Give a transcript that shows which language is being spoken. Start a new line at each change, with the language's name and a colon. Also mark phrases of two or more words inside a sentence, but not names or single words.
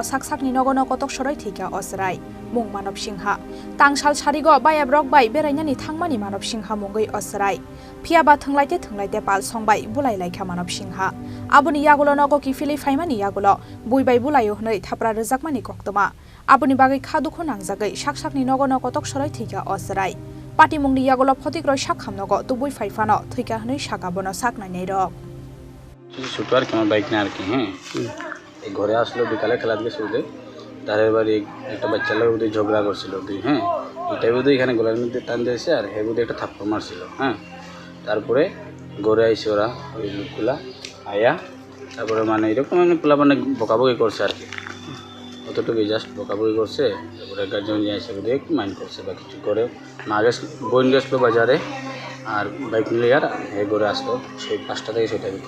Kok Borok: saksakni nogono gotok soroi thikya osrai mung Manov Singha tangsal sarigo baya brok bai berainani thangmani Manov Singha mungoi osrai Phiaba thanglaite pal songbai bulai laikha Manov Singha Abuni yagulo nogo kifili faimani yagulo buibai bulayo hnoi thapra rejakmani koktoma abuni bagai khadukho nangjagai saksakni nogo nogotok soroi thika osrai Patimungni yagulo photikroi sakham nogo tubui faifano thika hnoi sakabono saknai nei rok
Bangla: শুক্রবার কি আমার বাইক না আর কি হ্যাঁ এই ঘরে আসলো বিকালে খেলা থেকে শুরুতে ধারের বাড়ি একটা বাচ্চা লোক ওদের ঝগড়া করছিল দুই হ্যাঁ এটাই বোধহয় এখানে গলার মধ্যে টান দিয়েছে আর হে বোধহয় একটা থাপ্পড় মারছিল হ্যাঁ তারপরে ঘরে আইসে ওরা ওই লোকগুলা আয়া তারপরে মানে এরকম মানে পোলা মানে বকাবকি করছে আর কি অতটুকু জাস্ট বকাবকি করছে তারপরে গার্জেন নিয়ে এসে বোধহয় একটু মাইন্ড করছে বা কিছু করে মা বোন গেছিলো বাজারে আর বাইক নিলে আর হে ঘরে আসলো সেই 5টা থেকে 6টার ভিতরে